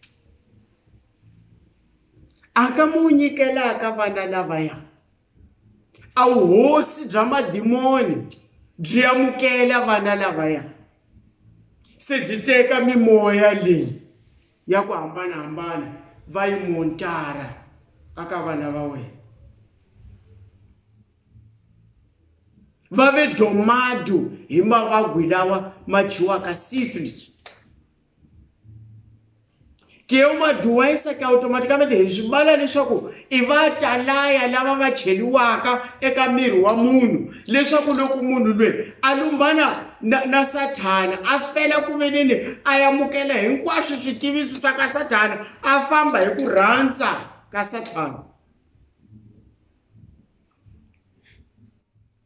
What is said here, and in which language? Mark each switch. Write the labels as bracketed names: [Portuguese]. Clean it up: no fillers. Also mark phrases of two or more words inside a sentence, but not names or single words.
[Tsonga] A ka mu nyikelaka vana lavaya a vuhosi bya madimoni byi amukela vana lavaya, se byi teka mimoya leyi ya ku hambanahambana va yi montara aka vana va wena. Va ve domado hi mavabyi lawa ma dyiwaka syphilis. Ke [Portuguese] uma doença que automaticamente [Tsonga] hi swi bala leswaku I va talaya lava va cheliwaka eka miri wa munhu leswaku loko munhu lweyi a lumbana na Sathana a fela ku veneni a yamukela hinkwaswo switiviso swa ka Sathana a famba hi ku rhandza ka Sathana.